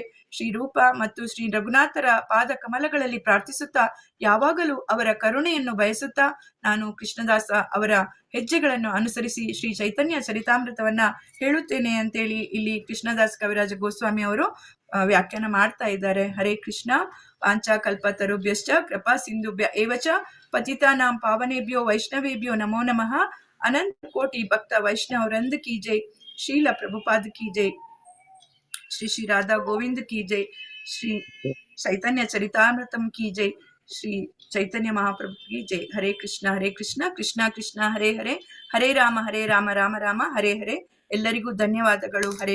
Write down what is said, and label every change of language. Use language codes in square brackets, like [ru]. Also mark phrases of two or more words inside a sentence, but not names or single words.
[kn] ಶ್ರೀ ರೂಪ ಮತ್ತು ಶ್ರೀ ರಘುನಾಥರ ಪಾದ ಕಮಲಗಳಲ್ಲಿ ಪ್ರಾರ್ಥಿಸುತ್ತಾ, ಯಾವಾಗಲೂ ಅವರ ಕರುಣೆಯನ್ನು ಬಯಸುತ್ತಾ ನಾನು ಕೃಷ್ಣದಾಸ ಅವರ ಹೆಜ್ಜೆಗಳನ್ನು ಅನುಸರಿಸಿ ಶ್ರೀ ಚೈತನ್ಯ ಚರಿತಾಮೃತವನ್ನ ಹೇಳುತ್ತೇನೆ ಅಂತೇಳಿ ಇಲ್ಲಿ ಕೃಷ್ಣದಾಸ್ ಕವಿರಾಜ ಗೋಸ್ವಾಮಿ ಅವರು ವ್ಯಾಖ್ಯಾನ ಮಾಡ್ತಾ ಇದ್ದಾರೆ. [sa] ಹರೇ ಕೃಷ್ಣ. ವಾಂಚಾ ಕಲ್ಪತರುಭ್ಯಶ್ಚ ಕೃಪಾ ಸಿಂಧುಭ್ಯ ಏವಚ ಪತಿತಾನಾಂ ಪಾವನೇಭ್ಯೋ ವೈಷ್ಣವೇಭ್ಯೋ ನಮೋ ನಮಃ. ಅನಂತ ಕೋಟಿ ಭಕ್ತ ವೈಷ್ಣವ ವೃಂದ [hi] की जय. [sa] ಶ್ರೀಲ ಪ್ರಭುಪಾದ [hi] की जय. [sa] ಶ್ರೀ ರಾಧಾ ಗೋವಿಂದ [hi] की जय. [sa] ಶ್ರೀ ಚೈತನ್ಯ ಚರಿತಾಮೃತಂ [hi] की जय. [sa] ಶ್ರೀ ಚೈತನ್ಯ ಮಹಾಪ್ರಭು [hi] की जय. [sa] ಹರೇ ಕೃಷ್ಣ ಕೃಷ್ಣ ಕೃಷ್ಣ ಹರೇ ಹರೇ, ಹರೇ ರಾಮ ರಾಮ ರಾಮ ಹರೇ ಹರೇ. [kn] ಎಲ್ಲರಿಗೂ ಧನ್ಯವಾದಗಳು. ಹರೇ